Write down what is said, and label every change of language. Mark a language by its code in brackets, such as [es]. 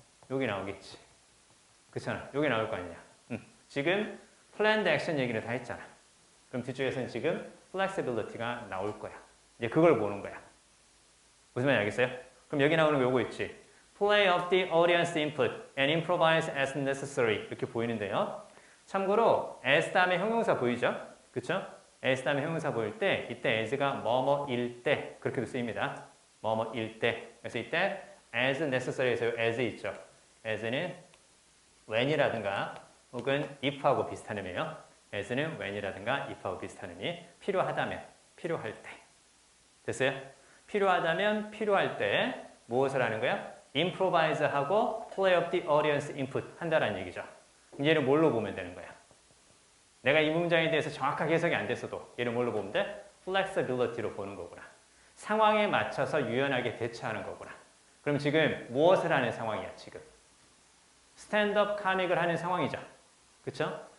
[ko] 여기 나오겠지. 그렇잖아. 여기 나올 거 아니냐. 지금 planned action 얘기를 다 했잖아. 그럼 뒤쪽에서는 지금 flexibility가 나올 거야. 이제 그걸 보는 거야. 무슨 말인지 알겠어요? 그럼 여기 나오는 거 요거 있지. [en] Play up the audience input and improvise as necessary [ko] 이렇게 보이는데요. 참고로 as 다음에 형용사 보이죠? 그쵸? as 다음에 형용사 보일 때 이때 as가 뭐뭐일 때 그렇게도 쓰입니다. 뭐뭐일 때. 그래서 이때 as necessary에서 as 있죠. as는 when이라든가 혹은 if하고 비슷한 의미예요. as는 when이라든가 if하고 비슷한 의미. 필요하다면, 필요할 때. 됐어요? 필요하다면, 필요할 때 무엇을 하는 거야? [en] improvise하고 play up the audience input [ko] 한다라는 얘기죠. 얘를 뭘로 보면 되는 거야? 내가 이 문장에 대해서 정확하게 해석이 안 됐어도 얘를 뭘로 보면 돼? flexibility로 보는 거구나. 상황에 맞춰서 유연하게 대처하는 거구나. 그럼 지금 무엇을 하는 상황이야, 지금? 스탠드업 코믹을 하는 상황이죠. 그쵸?